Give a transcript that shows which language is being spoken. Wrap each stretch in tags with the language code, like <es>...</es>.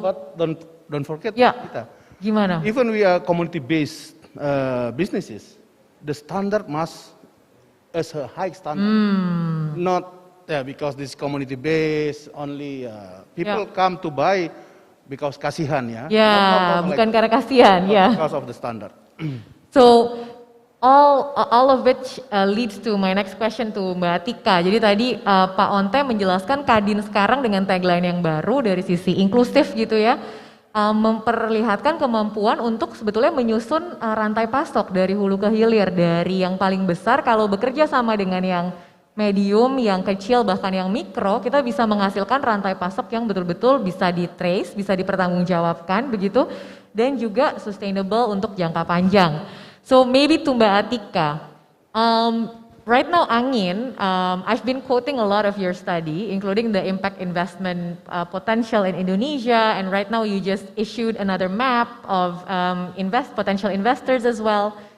<en>but don't forget, Yeah.</en> <id>Kita, Gimana?</id> <en>Even we are community-based businesses, the standard must as a high standard, not because this community-based only people come to buy because</en> <id>kasihan ya. Ya, bukan karena kasihan ya.</id> <en>Because of the standard. So all of which leads to my next question to Mbak Atika.</en> <id>Jadi tadi Pak Onte menjelaskan Kadin sekarang dengan tagline yang baru dari sisi inklusif gitu ya, memperlihatkan kemampuan untuk sebetulnya menyusun rantai pasok dari hulu ke hilir, dari yang paling besar kalau bekerja sama dengan yang medium, yang kecil, bahkan yang mikro, kita bisa menghasilkan rantai pasok yang betul-betul bisa di-trace, bisa dipertanggungjawabkan begitu, dan juga sustainable untuk jangka panjang.</id> <en>So maybe to Mbak Atika, right now Angin, I've been quoting a lot of your study, including the impact investment potential in Indonesia, and right now you just issued another map of potential investors as well.</en>